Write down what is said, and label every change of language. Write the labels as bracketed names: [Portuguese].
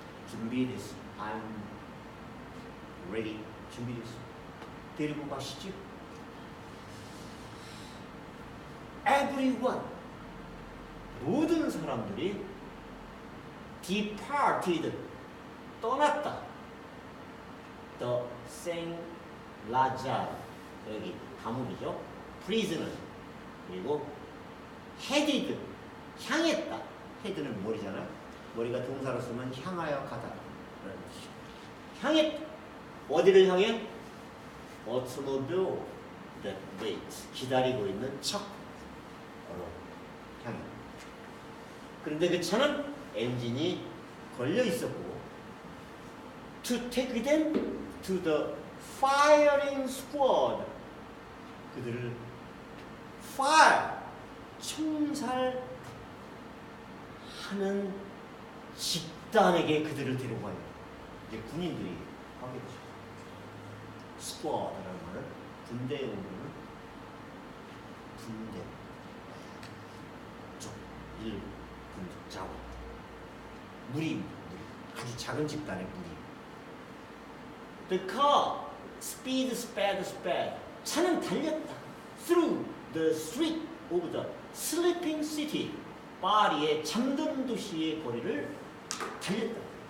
[Korean] 준비됐습니다. [English] I'm ready. [Korean] 준비됐습니다. 데리고 가시죠. [English] Everyone [Korean] 모든 사람들이 departed 떠났다. The Saint Lazare 여기 감옥이죠. [English] prisoner [Korean] 그리고 headed 향했다. head는 머리잖아요. 머리가 동사로 쓰면 향하여 가다. 향했다. 어디를 향해? [English] automobile that waits [Korean] 기다리고 있는 차 향해. 그런데 그 차는 엔진이 걸려 있었고 [English] to take them to the firing squad [Korean] 그들을 fire 총살하는 집단에게 그들을 데려가요. 이제 군인들이 하게 되죠. squad라는 말은 군대에 오는 군대 쪽 일 군대 자원 무리 아주 작은 집단의 무리. [English] The car speed sped [Korean] 차는 달렸다. [English] Through the street of the sleeping city [Korean] 파리의 잠든 도시의 거리를 달렸다.